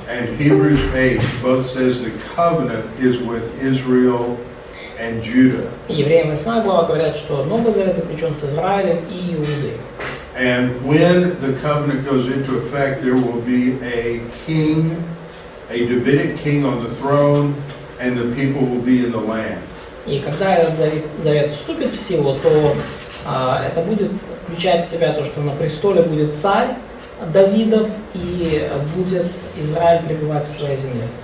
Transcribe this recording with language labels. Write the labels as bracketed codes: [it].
[en] and Hebrews 8 both says the covenant is with Israel and Judah. [ru] и Евреям 8 глава говорят, что Новый Завет заключен с Израилем и Иудой. [en] And when the covenant goes into effect, there will be a king, a Davidic king on the throne, and the people will be in the land. [ru] И когда этот завет вступит в силу, то это будет включать в себя то, что на престоле будет царь Давидов и будет Израиль пребывать в своей земле.